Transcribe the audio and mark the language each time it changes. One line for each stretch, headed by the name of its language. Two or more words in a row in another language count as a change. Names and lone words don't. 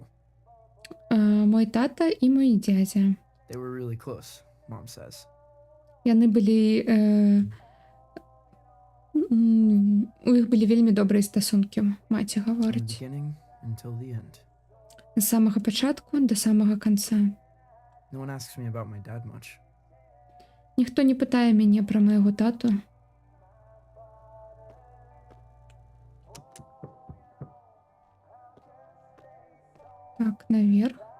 Belarusian: Мой тата і мой дзядзя.
English: They were really close, Mom says.
Belarusian: Яны былі... У іх былі вельмі добрыя стасункі, маці
English: From the
Belarusian: гаворыць.
English: beginning until the end.
Belarusian: З самага пачатку да самага канца.
English: No one asks me about my dad much.
Belarusian: Ніхто не пытае мяне пра майго тату. Так, наверх.